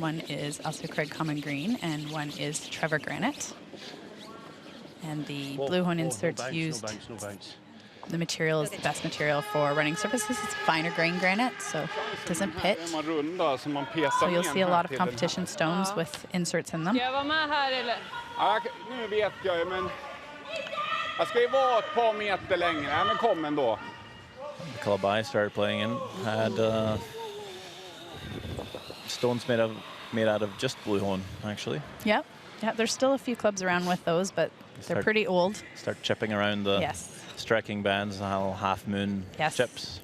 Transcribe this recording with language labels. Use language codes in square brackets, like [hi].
[en] One is Elsie Craig common green, and one is Trevor granite. And the blue hone inserts used. No bounce. The material is the best material for running surfaces. It's finer grain granite, so it doesn't pit. So you'll see a lot of competition stones with inserts in them. [sv] Ska jag vara med här eller? Ja, nu vet jag ju, men jag ska ju vara ett par meter längre. Ja, men kom ändå. [en] The club I started playing in had stones made out of just blue hone, actually. Yep. Yeah, there's still a few clubs around with those, but they're pretty old. Start chipping around the striking bands and half moon chips.